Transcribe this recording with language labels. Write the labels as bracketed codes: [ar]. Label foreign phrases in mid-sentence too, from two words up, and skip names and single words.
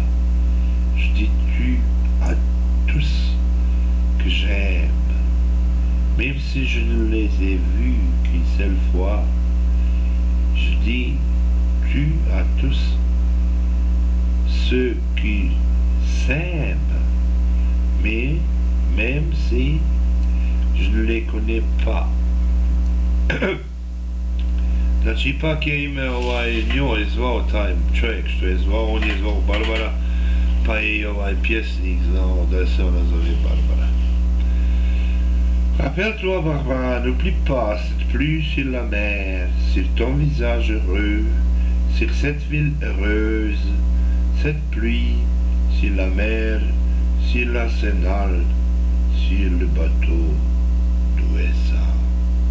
[fr] Je dis tu à tous que j'aime, même si je ne les ai vus qu'une seule fois. Je dis tu à tous ceux qui s'aiment, mais même si je ne les connais pas. [bs] Znači, ipak je ime njoj zvao taj čovjek što je zvao, on je zvao Barbara, pa je i pjesnik znao da se ona zove Barbara. [fr] Rappelle-toi, Barbara, n'oublie pas cette pluie sur la mer, sur ton visage heureux, sur cette ville heureuse, cette pluie sur la mer, sur l'arsenal, sur le bateau d'Ouessa.